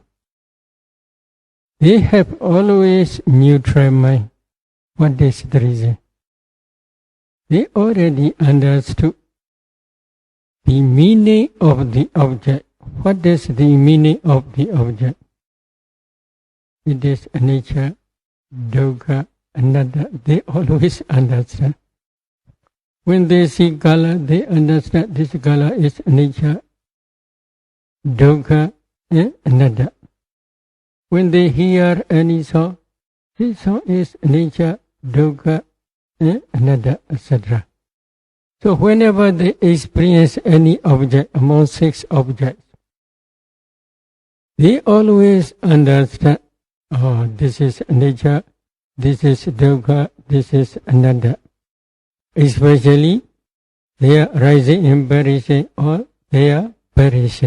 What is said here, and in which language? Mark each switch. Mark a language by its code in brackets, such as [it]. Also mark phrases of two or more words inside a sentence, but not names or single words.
[en] They have always neutral mind. What is the reason? They already understood the meaning of the object. What is the meaning of the object? It is [pi] anicca, dukkha, anatta. [en] They always understand. When they see color, they understand this color is [pi] anicca, dukkha, [en] and anatta. When they hear any song, this song is [pi] anicca, dukkha, [en] and anatta, etc. So whenever they experience any object among 6 objects, they always understand, oh, this is anicca, this is dukkha, this is anatta. Especially, they are rising and perishing, or they are perishing.